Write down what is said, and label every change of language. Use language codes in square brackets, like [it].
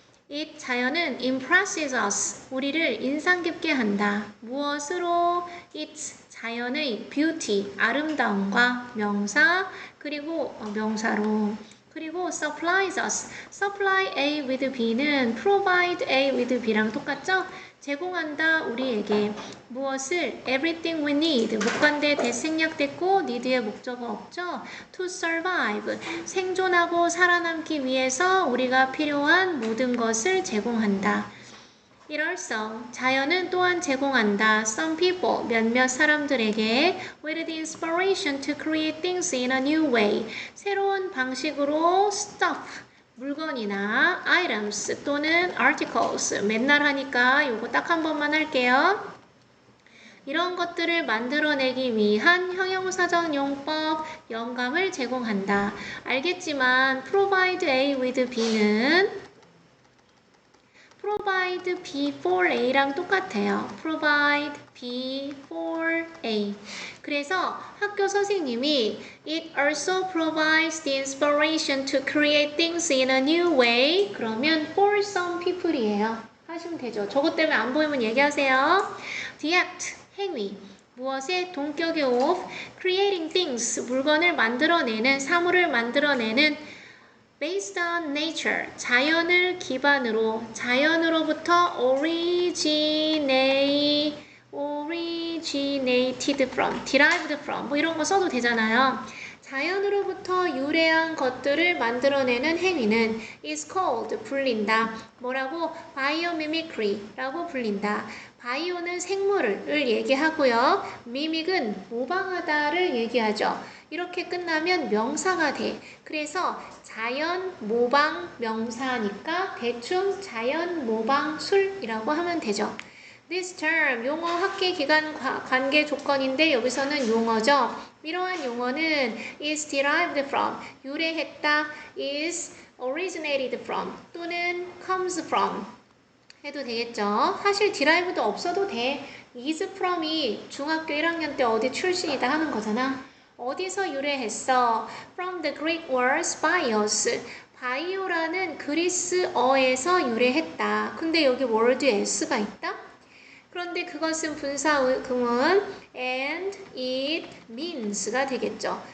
[en] It, [ko] 자연은 [en] impresses us. [ko] 우리를 인상 깊게 한다. 무엇으로? It's, 자연의 beauty, 아름다움과 명사, 그리고 명사로. [en] 그리고 supplies us. supply A with B는 provide A with B랑 똑같죠? [ko] 제공한다 우리에게 무엇을? [en] everything we need. [ko] 목관대 대생략됐고 need의 목적어 없죠? [en] to survive. [ko] 생존하고 살아남기 위해서 우리가 필요한 모든 것을 제공한다. [en] It also, [ko] 자연은 또한 제공한다. [en] Some people, [ko] 몇몇 사람들에게 [en] with the inspiration to create things in a new way. [ko] 새로운 방식으로 stuff, 물건이나 items 또는 articles. 맨날 하니까 요거 딱 한 번만 할게요. 이런 것들을 만들어내기 위한 형용사적 용법, 영감을 제공한다. [en] 알겠지만 provide A with B는 provide B for A랑 똑같아요. provide B for A. [ko] 그래서 학교 선생님이 [en] it also provides the inspiration to create things in a new way. 그러면 for some people이에요. [ko] 하시면 되죠. 저것 때문에 안 보이면 얘기하세요. The act, 행위. 무엇의 동격의 of creating things, 물건을 만들어내는, 사물을 만들어내는 [en] based on nature, [ko] 자연을 기반으로, 자연으로부터 originated from, derived from, 뭐 이런 거 써도 되잖아요. 자연으로부터 유래한 것들을 만들어내는 행위는 is called, 불린다. 뭐라고? biomimicry라고 불린다. 바이오는 생물을 얘기하고요. 미믹은 모방하다를 얘기하죠. 이렇게 끝나면 명사가 돼. 그래서 자연 모방 명사니까 대충 자연 모방술이라고 하면 되죠. This term, 용어 학계 기간 관계 조건인데 여기서는 용어죠. 이러한 용어는 is derived from, 유래했다, is originated from, 또는 comes from 해도 되겠죠. 사실 derived 없어도 돼. is from이 중학교 1학년 때 어디 출신이다 하는 거잖아. 어디서 유래했어? [en] From the Greek words bios. [ko] 바이오라는 그리스어에서 유래했다. 근데 여기 word에 s가 있다? 그런데 그것은 분사구문 and it means가 되겠죠.